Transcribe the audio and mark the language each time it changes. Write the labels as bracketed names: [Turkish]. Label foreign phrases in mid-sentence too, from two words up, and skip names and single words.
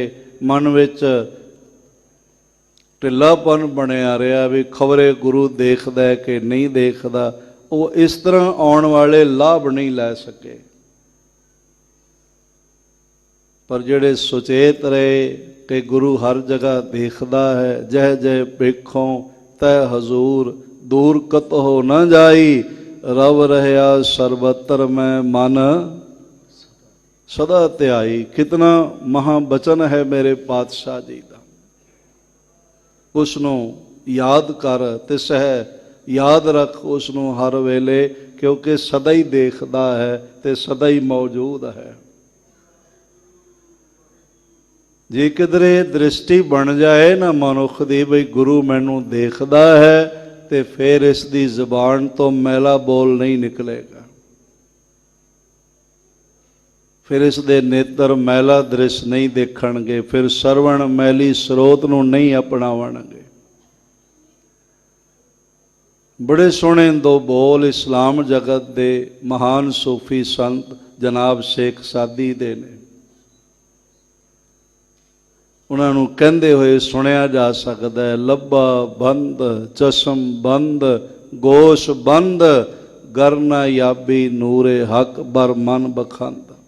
[Punjabi] ਮਨ ਵਿਚ ਢਿਲਾਪਨ ਬਣਿਆ ਰਹਾ ਭੀ ਖ਼ਬਰੇ ਗੁਰੂ ਦੇਖਦਾ ਹੈ ਕਿ ਨਹੀਂ ਦੇਖਦਾ। [Hindi] वो इस तरह आने वाले लाभ नहीं लै सके। [Punjabi] ਪਰ ਜਿਹੜੇ ਸੁਚੇਤ ਰਹੇ ਕਿ ਗੁਰੂ ਹਰ ਜਗ੍ਹਾ ਦੇਖਦਾ ਹੈ, ਜਹ ਜਹ ਪੇਖੋਂ ਤਹ ਹਜ਼ੂਰ ਦੂਰ ਕਤਹੋ ਨ ਜਾਈ ਰਵ ਰਹਿਆ ਸਰਵਤ੍ਰ ਮੈਂ ਮਨ ਸਦਾ ਤ੍ਯਾਈ। [Hindi] कितना महाबचन है मेरे पातशाह जी का। [Punjabi] ਉਸਨੋਂ ਯਾਦ ਕਰ ਤੇ ਸਹ ਯਾਦ ਰਖ ਉਸਨੋਂ ਹਰ ਵੇਲੇ ਕਿਉਂਕਿ ਸਦਾ ਹੀ ਦੇਖਦਾ ਹੈ ਤੇ ਸਦਾ ਹੀ ਮੌਜੂਦ ਹੈ। ਜੇ ਕਿਧਰੇ ਦ੍ਰਿਸ਼ਟੀ ਬਣ ਜਾਏ ਨਾ ਮਨੁਖ ਦੀ ਬਈ ਗੁਰੂ ਮੈਨੂੰ ਦੇਖਦਾ ਹੈ ਤੇ ਫਿਰ ਇਸਕੀ ਜ਼ਬਾਨ ਤੋ ਮੈਲਾ ਬੋਲ ਨਹੀਂ ਨਿਕਲੇਗਾ। ਫਿਰ ਇਸਕੇ ਨੇਤ੍ਰ ਮੈਲਾ ਦ੍ਰਿਸ਼ ਨਹੀਂ ਦੇਖਣਗੇ ਫਿਰ ਸਰਵਣ ਮੈਲੀ ਸ੍ਰੋਤ ਨੂੰ ਨਹੀਂ ਅਪਨਾਵਣਗੇ। ਬੜੇ ਸੋਹਣੇ ਦੋ ਬੋਲ ਇਸਲਾਮ ਜਗਤ ਦੇ ਮਹਾਨ ਸੂਫ਼ੀ ਸੰਤ ਜਨਾਬ ਸ਼ੇਖ ਸਾਦੀ ਦੇ ਨੇ। [Hindi] उन्होंने कहते हुए सुनिया जा सकता है, [Persian] لب بند چشم بند گوش بند گرنه یابی نور حق بر من بخند.